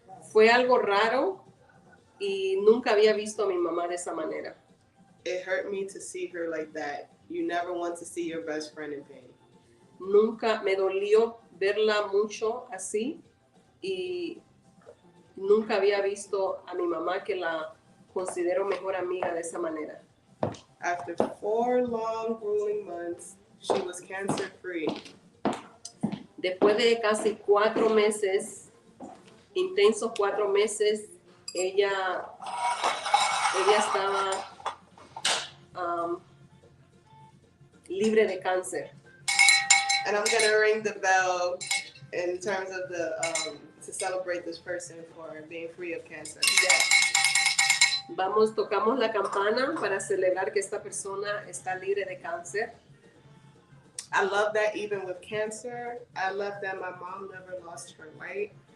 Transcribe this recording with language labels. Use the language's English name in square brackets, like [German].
[Spanish] Fue algo raro y nunca había visto a mi mamá de esa manera. [English] It hurt me to see her like that. You never want to see your best friend in pain. [Spanish] Nunca me dolió verla mucho así y nunca había visto a mi mamá, que la considero mejor amiga, de esa manera. [English] After 4 long, grueling months, she was cancer-free. [Spanish] Después de casi 4 meses, intensos 4 meses, ella estaba libre de cáncer. [English] And I'm going to ring the bell in terms of to celebrate this person for being free of cancer. Yeah. [Spanish] Tocamos la campana para celebrar que esta persona está libre de cáncer. [English] I love that even with cancer, I love that my mom never lost her light.